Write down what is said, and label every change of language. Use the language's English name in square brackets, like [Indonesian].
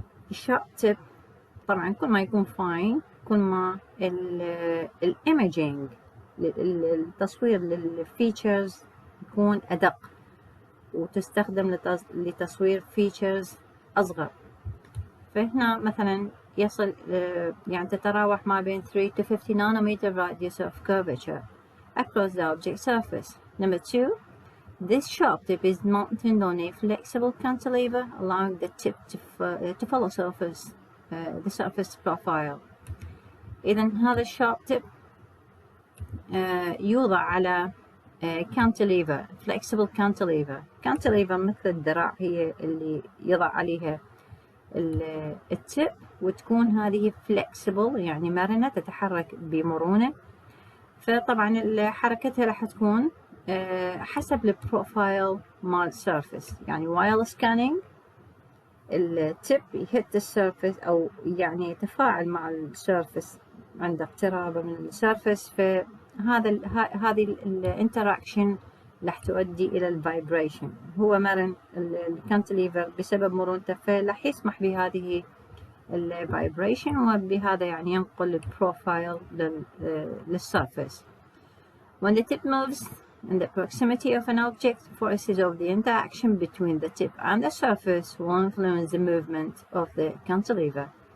[Arabic] الشارب تيب طبعا كل ما يكون فاين كل ما الإيميجينج التصوير للفيتشرز يكون أدق وتستخدم لتصوير فيتشرز أصغر. فهنا مثلا يصل يعني تتراوح ما بين [English] 3 to 50 nanometer radius of curvature across the object surface. Number two, this sharp tip is mounted on a flexible cantilever, allowing the tip to follow the surface profile. [Arabic] إذن هذا الشارب tip يوضع على cantilever, [English] flexible cantilever. [Arabic] cantilever مثل الذراع هي اللي يضع عليها التip وتكون هذه flexible يعني مرنة تتحرك بمرونة. فطبعا حركتها راح تكون حسب البروفايل مال السيرفيس. يعني [English] while scanning [Arabic] التip يهت السيرفيس أو يعني يتفاعل مع السيرفيس عند اقترابه من السيرفيس. هذه الانتراكشن راح تؤدي إلى الفايبريشن. هو مرن الكانتليفر بسبب مرونته فراح يسمح بهذه الفايبريشن وبهذا يعني ينقل البروفايل للسيرفيس. [English] When the tip moves in the proximity of an object, forces of the interaction between the tip and the surface will influence the movement of the cantilever.